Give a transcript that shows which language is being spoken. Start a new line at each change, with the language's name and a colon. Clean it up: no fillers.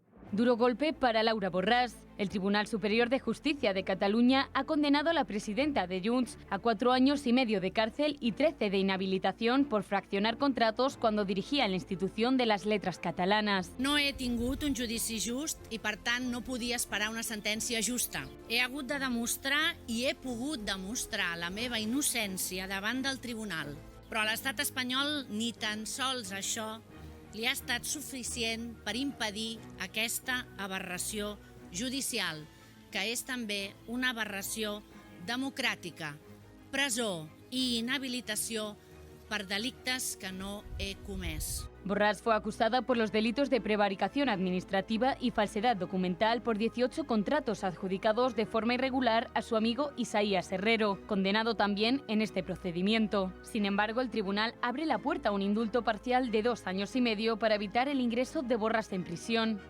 Spanish: Duro golpe para Laura Borràs. El Tribunal Superior de Justicia de Cataluña ha condenado a la presidenta de Junts a 4 años y medio de cárcel y 13 de inhabilitación por fraccionar contratos cuando dirigía la institución de les lletres catalanes.
Catalan: No he tingut un judici just i, per tant, no podia esperar una sentència justa. He hagut de demostrar i he pogut demostrar la meva innocència davant del tribunal. Però a l'estat espanyol ni tan sols això li ha estat suficient per impedir aquesta aberració judicial, que és també una aberració democràtica, presó i inhabilitació per delictes que no he comès.
Spanish: Borràs fue acusada por los delitos de prevaricación administrativa y falsedad documental por 18 contratos adjudicados de forma irregular a su amigo Isaías Herrero, condenado también en este procedimiento. Sin embargo, el tribunal abre la puerta a un indulto parcial de 2 años y medio para evitar el ingreso de Borràs en prisión.